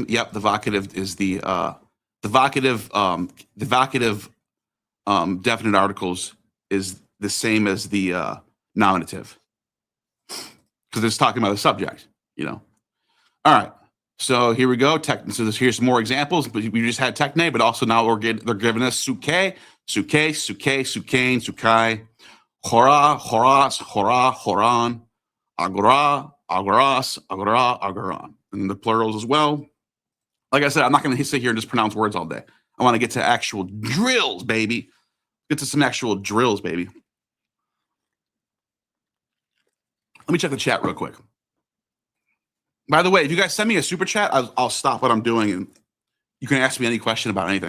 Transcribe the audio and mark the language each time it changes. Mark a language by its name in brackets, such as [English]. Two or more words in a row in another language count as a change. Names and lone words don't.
[English] Yep, the vocative is the vocative definite articles is the same as the nominative because it's talking about the subject, All right. So here we go. Here's some more examples. But we just had techne, but also now they're giving us suke, [Greek] συκῆν, συκῇ, ὥρα, ὥρας, ὥρᾳ, ὥραν, ἀγορά, ἀγορᾶς, ἀγορᾷ, ἀγοράν. [English] And the plurals as well. Like I said, I'm not going to sit here and just pronounce words all day. I want to get to actual drills, baby. Get to some actual drills, baby. Let me check the chat real quick. By the way, if you guys send me a super chat, I'll stop what I'm doing and you can ask me any question about anything.